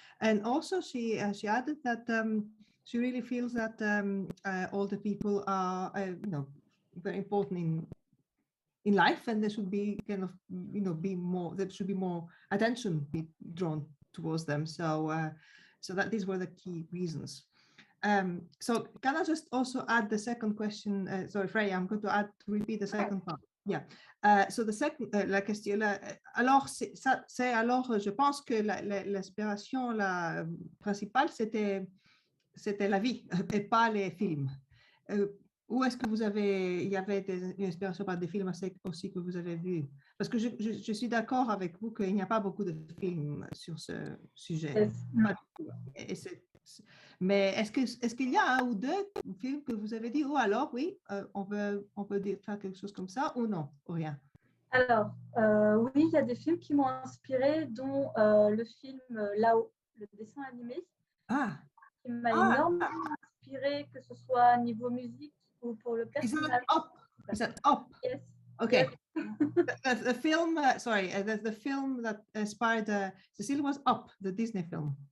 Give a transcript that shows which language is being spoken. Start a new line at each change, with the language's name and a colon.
English: And also she added that she really feels that older people are very important in life, and there should be kind of there should be more attention be drawn towards them. So that these were the key reasons. So can I just also add the second question? Sorry, Freya, I'm going to repeat the second part. Yeah. So the second,
French: la question, alors c'est alors, je pense que l'inspiration principale c'était la vie et pas les films. Où est-ce que il y avait une inspiration par des films aussi que vous avez vus? Parce que je suis d'accord avec vous qu'il n'y a pas beaucoup de films sur ce sujet.
English: Yes.
French: Mais est-ce qu'il y a un ou deux films que vous avez dit, oh alors oui, on peut faire quelque chose comme ça, ou non, ou rien? Alors, oui, il y a des films qui m'ont inspiré, dont le film Là-haut, le dessin animé, qui m'a énormément inspiré, que ce soit niveau musique ou pour le personnage.
English: Is that Up? Yes. Okay. Yes. the film, the film that inspired Cécile was Up, the Disney film.